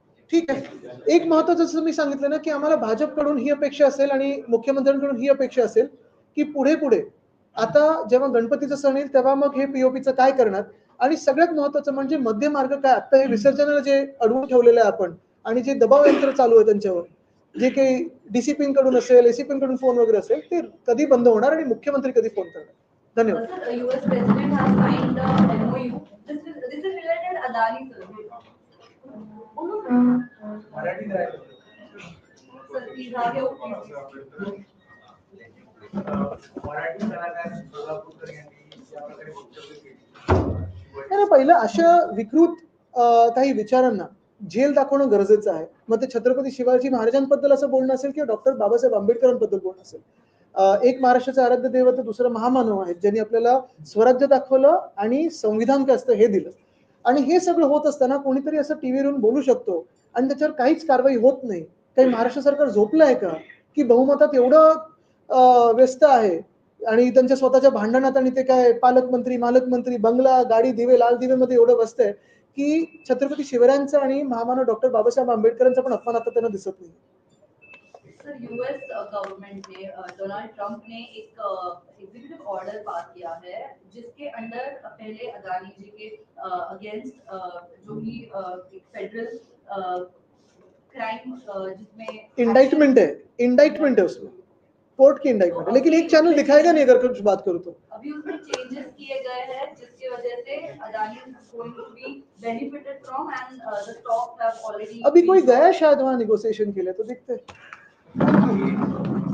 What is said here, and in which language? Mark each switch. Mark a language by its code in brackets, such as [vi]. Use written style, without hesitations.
[mr] ठीक आहे, एक महत्वाचं जसं मी सांगितलं ना की आम्हाला भाजपकडून ही अपेक्षा असेल आणि मुख्यमंत्र्यांकडून ही अपेक्षा असेल की पुढे आता जेव्हा गणपतीचा सण येईल तेव्हा मग हे पीओपीचं काय करणार, आणि सगळ्यात महत्वाचं म्हणजे मध्य मार्ग काय. आता हे विसर्जनाला जे अडवून ठेवलेलं आहे आपण, आणि जे दबाव यंत्र चालू आहे त्यांच्यावर, जे काही डीसीपीकडून असेल, एसीपीकडून फोन वगैरे असेल, ते कधी बंद होणार आणि मुख्यमंत्री कधी फोन करणार? धन्यवाद. [en] Sir, US President has signed the MOU. This is related Adani, sir. [mr] Marathi राहिलं. [en] Sir, please have your please. [mr] Marathi कलाकार सोलापूरकर यांनी ज्या प्रकारे वक्तव्य केली, नाही, पहिलं अशा विकृत काही विचारांना जेल दाखवणं गरजेचं आहे. मग ते छत्रपती शिवाजी महाराजांबद्दल असं बोलणं असेल किंवा डॉक्टर बाबासाहेब आंबेडकरांबद्दल बोलणं असेल. एक महाराष्ट्राचे आराध्य दैवत दुसरं महामानव आहेत ज्यांनी आपल्याला स्वराज्य दाखवलं आणि संविधान काय असतं हे दिलं. आणि हे सगळं होत असताना कोणीतरी असं टीव्हीवरून बोलू शकतो आणि त्याच्यावर काहीच कारवाई होत नाही. काही महाराष्ट्र सरकार झोपलं आहे का की बहुमतात एवढं व्यस्त आहे आणि त्यांच्या स्वतःच्या भांडणात आणि ते काय पालकमंत्री मालकमंत्री बंगला गाडी दिवे लाल दिवे मध्ये एवढं व्यस्त आहे की छत्रपती शिवरायांचा आणि महामानव डॉक्टर बाबासाहेब आंबेडकरांचा पण अपमान आता त्यांना दिसत नाही. [hi] सर, यूएस गवर्नमेंट ने डोनाल्ड ट्रंप ने एक एग्जीक्यूटिव ऑर्डर पास किया है जिसके अंडर पहले अदानी जी के अगेंस्ट जो भी एक फेडरल क्राइम जिसमें इंडाइटमेंट है उसमें, कोर्ट की इंडाइटमेंट है, लेकिन एक चैनल दिखाएगा नहीं अगर कुछ बात करूँ तो. अभी उसमें चेंजेस किए गए हैं जिसकी वजह से Adani [en] is going to be benefited from and the stocks have already [hi] अभी कोई गया शायद वहाँ नेगोशिएशन के लिए, तो देखते हैं.